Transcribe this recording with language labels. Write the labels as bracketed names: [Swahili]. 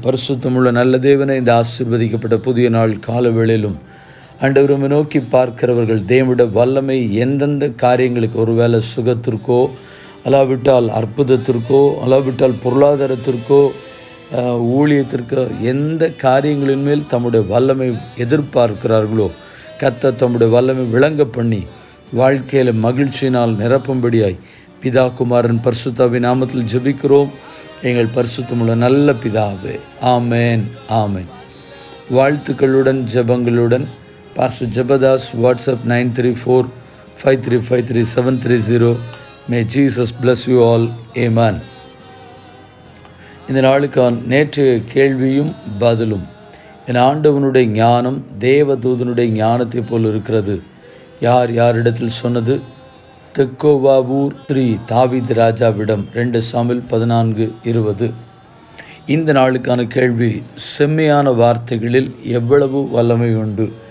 [Tamil] பரிசுத்தமுள்ள நல்ல தேவனை, இந்த ஆசீர்வதிக்கப்பட்ட புதிய நாள் கால வேளையிலும் ஆண்டவரை நோக்கி பார்க்கிறவர்கள் தேவனுடைய வல்லமை எந்தெந்த காரியங்களுக்கு, ஒருவேளை சுகத்திற்கோ, அல்லாவிட்டால் அற்புதத்திற்கோ, அல்லாவிட்டால் பொருளாதாரத்திற்கோ, ஊழியத்திற்கோ, எந்த காரியங்களின் மேல் தம்முடைய வல்லமை எதிர்பார்க்கிறார்களோ கர்த்தர் தம்முடைய வல்லமை விளங்க பண்ணி வாழ்க்கையில் மகிழ்ச்சியினால் நிரப்பும்படியாய் பிதா குமாரன் பரிசுத்தாவின் நாமத்தில் ஜெபிக்கிறோம். எங்கள் பரிசுத்தமுள்ள நல்ல பிதாவே, ஆமேன், ஆமேன். வாழ்த்துக்களுடன் ஜெபங்களுடன் pastor Jebadas. [English] WhatsApp 93453533730. May Jesus bless you all. Amen. [Tamil] இந்த நாளுக்கான நேற்றைய கேள்வியும் பதிலும். என் ஆண்டவனுடைய ஞானம் தேவதூதனுடைய ஞானத்தை போல் இருக்கிறது. யார் யாரிடத்தில் சொன்னது? தெக்கோவாவூர் ஸ்ரீ தாவீது ராஜாவிடம். 2 சாமுவேல் 14:20. இந்த நாளுக்கான கேள்வி, செம்மையான வார்த்தைகளில் எவ்வளவு வல்லமை உண்டு?